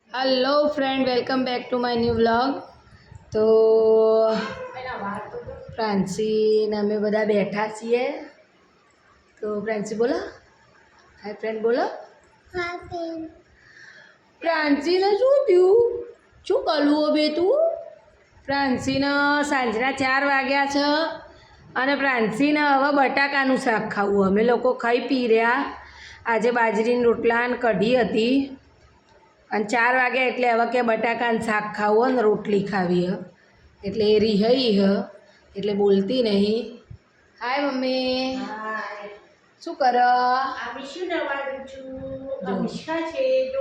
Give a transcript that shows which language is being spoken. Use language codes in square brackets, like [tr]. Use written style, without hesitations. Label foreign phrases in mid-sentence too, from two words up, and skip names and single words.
[en] Hello friend, welcome back to my new vlog. [gu] તો ફ્રાંસી ને અમે બધા બેઠા છીએ। તો ફ્રાંસી બોલો [en] hi friend, [gu] બોલો [en] hi friend. [gu] ફ્રાંસી ને શું થયું? શું કરવો બે તું? ફ્રાંસી ને સાંજના 4 વાગ્યા છે અને ફ્રાંસી ને હવે બટાકાનું શાક ખાવું। અમે લોકો ખાઈ પી રહ્યા। આજે બાજરીના રોટલા ને કઢી હતી અને 4 વાગ્યા એટલે હવે કે બટાકાનું શાક ખાવું ને રોટલી ખાવી હ એટલે એ રીહઈ હ એટલે બોલતી નહીં. હાય મમ્મી, શું કર? આ મિશુ નવાડું છું. આ મિશ્કા છે જો.